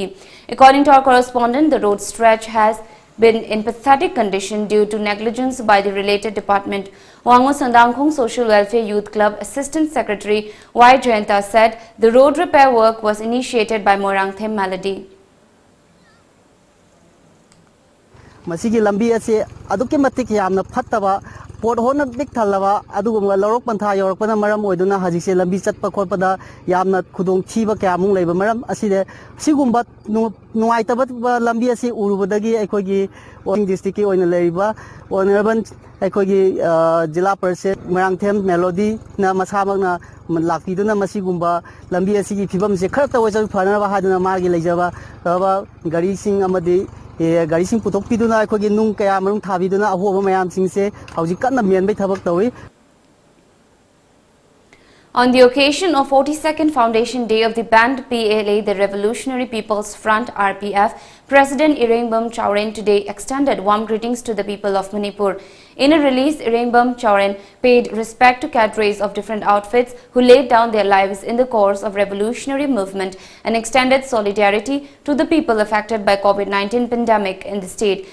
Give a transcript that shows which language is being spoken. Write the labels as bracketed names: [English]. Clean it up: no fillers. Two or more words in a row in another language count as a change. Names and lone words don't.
[English] According to our correspondent, the road stretch has been in pathetic condition due to negligence by the related department. Wangu Sandangkhong Social Welfare Youth Club Assistant Secretary Y. Jayanta said the road repair work was initiated by Moirangthem Melody. [Manipuri] Masigi lambi ase aduke matik yamna phattaba pot hona big thalaba adugumga lorok pantha yorokpana maram oiduna hajise lambi chatpa khotpada yamna khudong thiba kyamung leiba maram aside sigumba nuaitaba lambi ase urubadagi aikhogi district ki oina leiba honorable aikhogi jilla parishad Moirangthem Melody na masamakna lakpiduna masigumba lambi asigi phibam se khar tawajal phanaba haduna magi leijaba gari sing amadi gari sing putok piduna aikhogi nung kaya marung thabiduna ahoba mayam singse hauji kanna mianbai thabak tawi. [English] On the occasion of 42nd Foundation Day of the banned PLA, the Revolutionary People's Front (RPF), President Irengbam Chauren today extended warm greetings to the people of Manipur. In a release, Irengbam Chauren paid respect to cadres of different outfits who laid down their lives in the course of revolutionary movement and extended solidarity to the people affected by COVID-19 pandemic in the state.